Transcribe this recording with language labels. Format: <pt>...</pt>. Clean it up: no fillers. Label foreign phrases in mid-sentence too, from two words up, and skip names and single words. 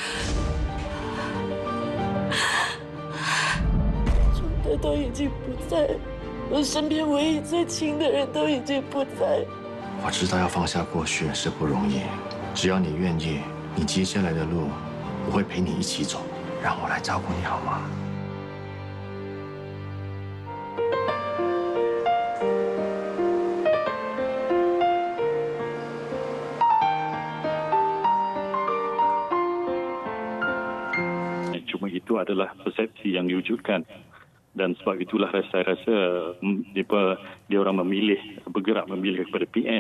<zh>钟德都已经不在，我身边唯一最亲的人都已经不在。我知道要放下过去是不容易，只要你愿意，你接下来的路我会陪你一起走，让我来照顾你好吗？</zh> <ms>Cuma itu adalah persepsi yang diwujudkan dan sebab itulah saya rasa dia orang bergerak memilih kepada PN.</ms>